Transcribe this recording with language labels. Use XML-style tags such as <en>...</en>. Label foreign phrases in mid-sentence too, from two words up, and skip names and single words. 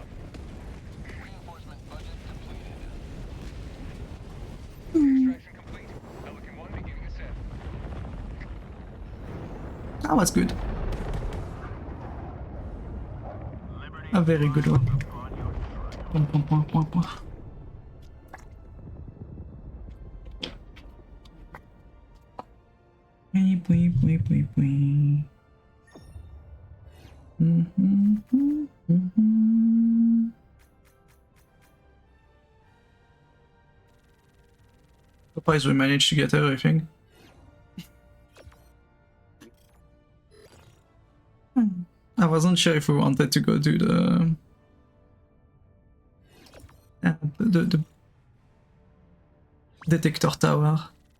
<en>Reinforcement budget depleted. Extraction complete. Pelican 1 beginning ascent. That was good. Liberty A very good one. on your trail. Pom, pom, pom, pom, pom. Pui, pui, pui, pui, pui. Surprised we managed to get everything. I wasn't sure if we wanted to go do the the detector tower.</en>